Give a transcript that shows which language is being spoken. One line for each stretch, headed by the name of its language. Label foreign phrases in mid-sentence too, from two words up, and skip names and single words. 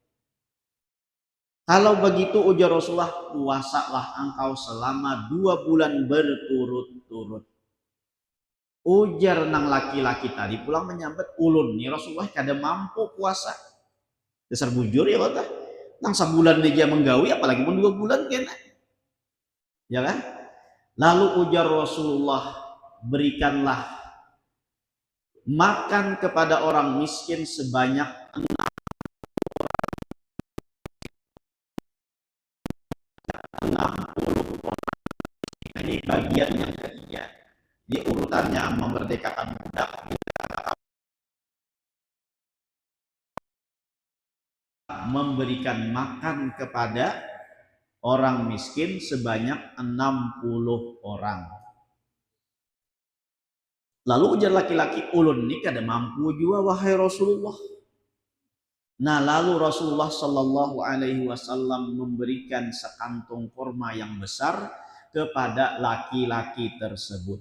Indonesian: Kalau begitu, ujar Rasulullah, puasalah engkau selama 2 bulan berturut-turut.
Banjar: Ujar nang laki-laki tadi pulang menyambut, ulun nih Rasulullah kada mampu puasa. Dasar bujur ya kata. Nang sebulan dia menggawi, apalagi pun 2 bulan kena.
Indonesian: Ya kan? Lalu ujar Rasulullah, berikanlah makan kepada orang miskin sebanyak 60 orang. Ini bagian yang ketiga. Di urutannya memerdekakan budak, memberikan makan kepada orang miskin sebanyak 60 orang.
Banjar: Lalu ujar laki-laki, ulun ini kada mampu juga wahai Rasulullah.
Indonesian: Nah, lalu Rasulullah
Arabic: Shallallahu Alaihi Wasallam
Indonesian: memberikan sekantung kurma yang besar kepada laki-laki tersebut.